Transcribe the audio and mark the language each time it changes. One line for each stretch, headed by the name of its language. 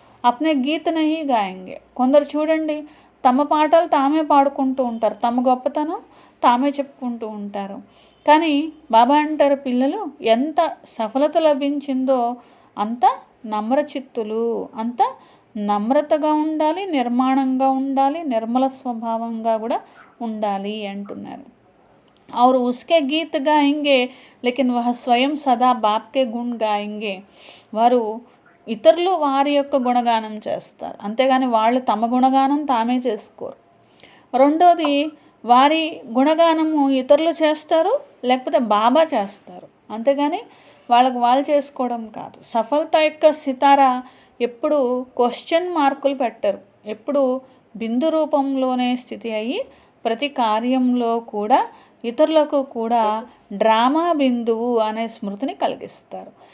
Hindi: అప్నే గీత నహీ గాయంగే.
Telugu: కొందరు చూడండి తమ పాటలు తామే పాడుకుంటూ ఉంటారు, తమ గొప్పతనం తామే చెప్పుకుంటూ ఉంటారు. కానీ బాబా అంటారు, పిల్లలు ఎంత సఫలత లభించిందో అంత నమ్రచిత్తులు, అంత నమ్రతగా ఉండాలి, నిర్మాణంగా ఉండాలి, నిర్మల స్వభావంగా కూడా ఉండాలి అంటున్నారు.
Hindi: और उसके गीत गाएंगे लेकिन वह स्वयं सदा बाप के गुण गाएंगे.
Telugu: వారు ఇతరులు వారి యొక్క గుణగానం చేస్తారు, అంతేగాని వాళ్ళు తమ గుణగానం తామే చేసుకోరు. రెండోది వారి గుణగానము ఇతరులు చేస్తారు, లేకపోతే బాబా చేస్తారు, అంతేగాని వాళ్ళు చేసుకోవడం కాదు. సఫలత యొక్క సితారా ఎప్పుడు క్వశ్చన్ మార్కులు పెట్టరు, ఎప్పుడు బిందు రూపంలోనే స్థితి అయ్యి ప్రతి కార్యంలో కూడా ఇతరులకు కూడా డ్రామా బిందువు అనే స్మృతిని కలిగిస్తారు.